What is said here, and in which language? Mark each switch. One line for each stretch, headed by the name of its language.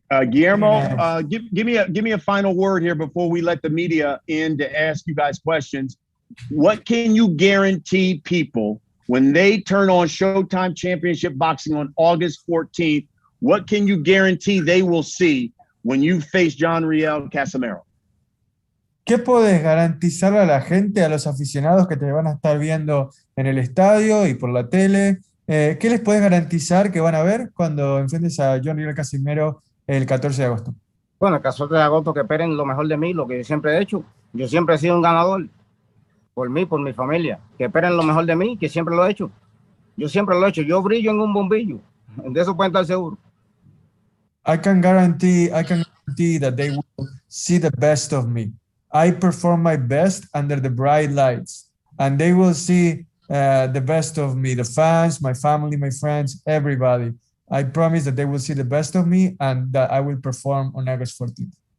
English: Guillermo, give me a final word here before we let the media in to ask you guys questions. What can you guarantee people when they turn on Showtime Championship Boxing on August 14th? What can you guarantee they will see when you face John Riel Casimero?
Spanish: ¿Qué puedes garantizarle a la gente, a los aficionados que te van a estar viendo en el estadio y por la tele? ¿Qué les puedes garantizar que van a ver cuando enfrentes a John Riel Casimero el 14 de agosto? Bueno, el 14 de agosto que esperen lo mejor de mí, lo que yo siempre he hecho. Yo siempre he sido un ganador. Por mí, por mi familia. Que esperen lo mejor de mí, que siempre lo he hecho. Yo siempre lo he hecho. Yo brillo en un bombillo. De eso pueden estar seguros.
English: I can guarantee that they will see the best of me. I perform my best under the bright lights, and they will see the best of me, the fans, my family, my friends, everybody. I promise that they will see the best of me and that I will perform on August 14th.